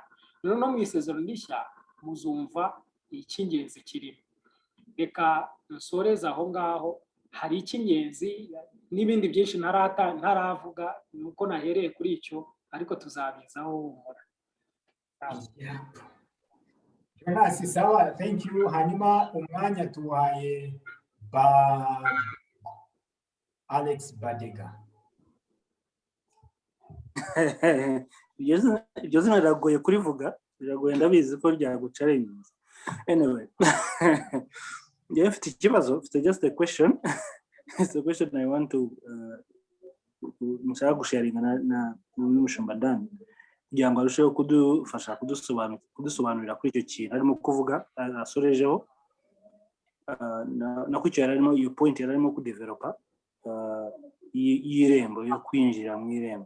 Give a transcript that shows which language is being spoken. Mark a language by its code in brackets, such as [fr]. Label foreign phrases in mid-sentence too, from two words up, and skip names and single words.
[rw] Rero no mu isezerano rishya muzumva icy'ingenzi kirimo. Reka nsoreze aho ngaho. Hari icy'ingenzi n'ibindi byinshi ntaravuga, nuko nahereye kuri icyo, ariko tuzabizaho humura. Jonas sawa, [en] thank you. [rw] Hanyuma umwanya tuwaye Alex Badega. iryo zina riragoye kurivuga, biragoye, ndabizi ko ryagucarenze. Anyway, njyewe mfite ikibazo, mfite [en] just a question. It's a question I want to [rw] mushaka gusharinga na n'umushumba Dan kugira ngo arusheho kudufasha kudusobanurira kuri icyo kintu arimo kuvuga asorejeho, na kwicyo yarimo iyo point yarimo kudevelopa y'irembo yo kwinjira mu irembo.